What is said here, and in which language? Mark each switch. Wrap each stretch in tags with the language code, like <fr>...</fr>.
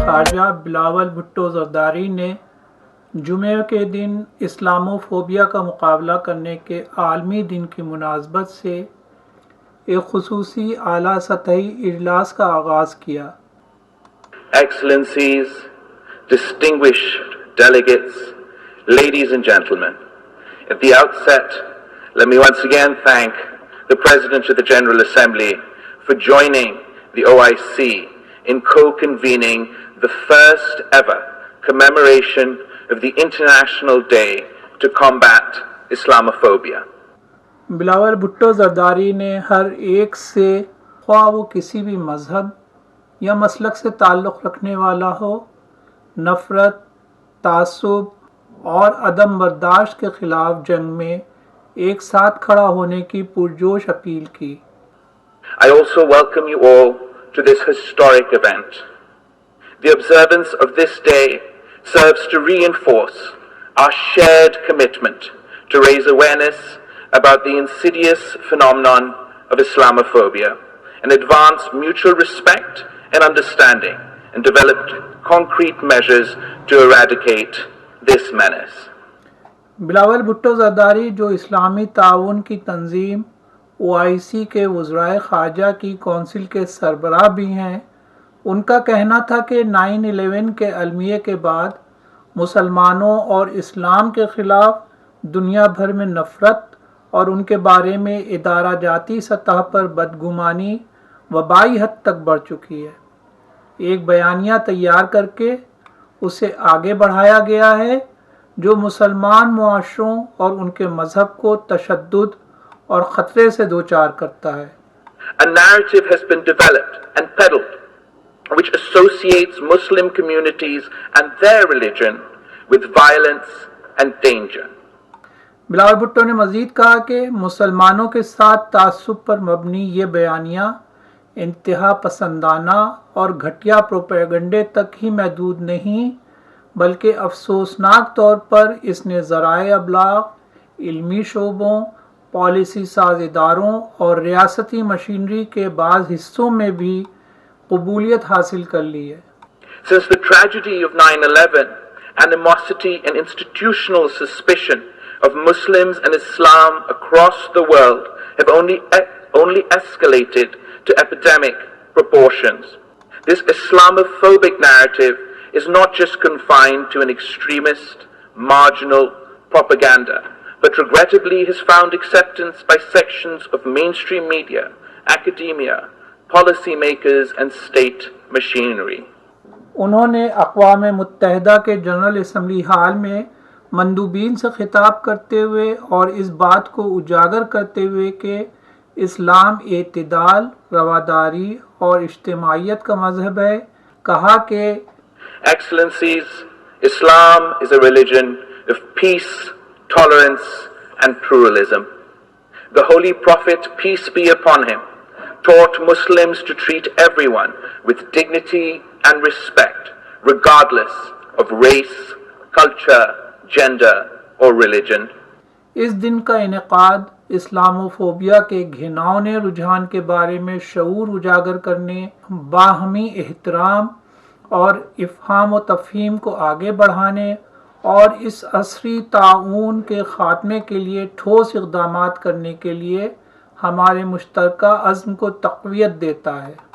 <ur>جناب بلاول بھٹو زرداری نے جمعے کے دن اسلامو فوبیا کا مقابلہ کرنے کے عالمی دن کی مناسبت سے ایک خصوصی اعلیٰ سطحی اجلاس کا آغاز کیا۔</ur> <en>Excellencies, distinguished delegates, ladies and gentlemen, at the outset, let me once again thank the President of the General Assembly for joining the OIC in co-convening the first ever commemoration of the International Day to Combat Islamophobia.</en> <ur>Bilawal Bhutto Zardari نے ہر ایک سے، خواہ وہ کسی بھی مذہب یا مسلک سے تعلق رکھنے والا ہو، نفرت، تعصب اور عدم برداشت کے خلاف جنگ میں ایک ساتھ کھڑا ہونے کی پرجوش اپیل کی۔</ur> <en>I also welcome you all to this historic event. The observance of this day serves to reinforce our shared commitment to raise awareness about the insidious phenomenon of Islamophobia and advance mutual respect and understanding and develop concrete measures to eradicate this menace.</en> <ur>Bilawal Bhutto Zardari جو اسلامی تعاون کی تنظیم OIC کے وزرائے خارجہ کی council کے سربراہ بھی ہیں، ان کا کہنا تھا کہ 9/11 کے المیے کے بعد مسلمانوں اور اسلام کے خلاف دنیا بھر میں نفرت اور ان کے بارے میں ادارہ جاتی سطح پر بدگمانی وبائی حد تک بڑھ چکی ہے۔ ایک بیانیہ تیار کر کے اسے آگے بڑھایا گیا ہے جو مسلمان معاشروں اور ان کے مذہب کو تشدد اور خطرے سے دوچار کرتا ہے۔</ur> <en>A narrative has been developed and peddled which associates Muslim communities and their religion with violence and danger.</en> <ur>Bilawal Bhutto نے مزید کہا کہ مسلمانوں کے ساتھ تعصب پر مبنی یہ بیانیہ انتہا پسندانہ اور گھٹیا پروپیگنڈے تک ہی محدود نہیں، بلکہ افسوسناک طور پر اس نے ذرائع ابلاغ، علمی شعبوں، پالیسی ساز اداروں اور ریاستی مشینری کے بعض حصوں میں بھی قبولیت حاصل کر لی ہے۔</ur> <en>Since the tragedy of 9/11, animosity and institutional suspicion of Muslims and Islam across the world have only escalated to epidemic proportions. This Islamophobic narrative is not just confined to an extremist, marginal propaganda, but regrettably has found acceptance by sections of mainstream media, academia, policy makers and state machinery.</en> <ur>انہوں نے اقوام متحدہ کے general assembly hall میں مندوبین سے خطاب کرتے ہوئے اور اس بات کو اجاگر کرتے ہوئے کہ اسلام اعتدال، رواداری اور اجتماعیت کا مذہب ہے، کہا کہ</ur> <en>Excellencies, Islam is a religion of peace, tolerance and pluralism. The Holy Prophet, peace be upon him, taught Muslims to treat everyone with dignity and respect, regardless of race, culture, gender or religion.</en> <ur>اس دن کا انعقاد Islamophobia کے گھناؤنے رجحان کے بارے میں شعور اجاگر کرنے، باہمی احترام اور افہام و تفہیم کو آگے بڑھانے اور اس عصری طاعون کے خاتمے کے لیے ٹھوس اقدامات کرنے کے لیے ہمارے مشترکہ عزم کو تقویت دیتا ہے۔</ur>